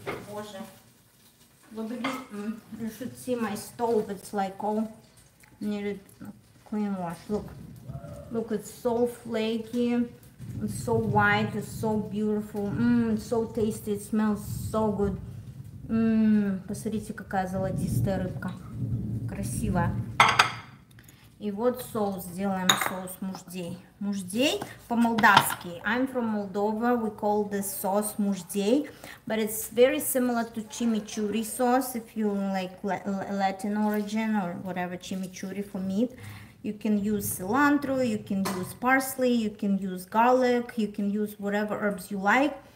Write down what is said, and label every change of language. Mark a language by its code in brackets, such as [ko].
[ru] Боже. [en] You should see my stove. It's like all needed clean wash. Look, it's so flaky. It's so white, it's so beautiful, it's so tasty, it smells so good. [ru] Посмотрите, какая золотистая рыбка, красивая. И вот соус, сделаем соус муждей. Муждей по-молдавски. [en] I'm from Moldova, we call this sauce муждей, but it's very similar to chimichurri sauce if you like Latin origin or whatever, chimichurri for meat. You can use cilantro, you can use parsley, you can use garlic, you can use whatever herbs you like.